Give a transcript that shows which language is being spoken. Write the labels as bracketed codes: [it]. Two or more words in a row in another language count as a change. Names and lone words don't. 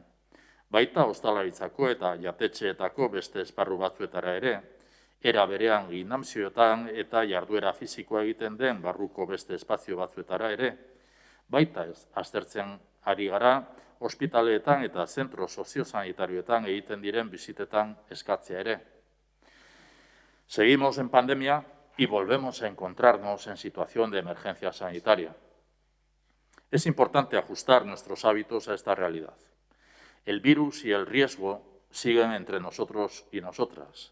[eu] Baita ostalaritzako eta jatetxeetako beste esparru batzuetara ere, era berean gimnasioetan eta jarduera fisikoa egiten den barruko beste espazio batzuetara ere, baita aztertzen ari gara, ospitaleetan eta zentro soziosanitarioetan egiten diren bisitetan eskatzea ere. [es] Seguimos en pandemia y volvemos a encontrarnos en situación de emergencia sanitaria. Es importante ajustar nuestros hábitos a esta realidad. El virus y el riesgo siguen entre nosotros y nosotras.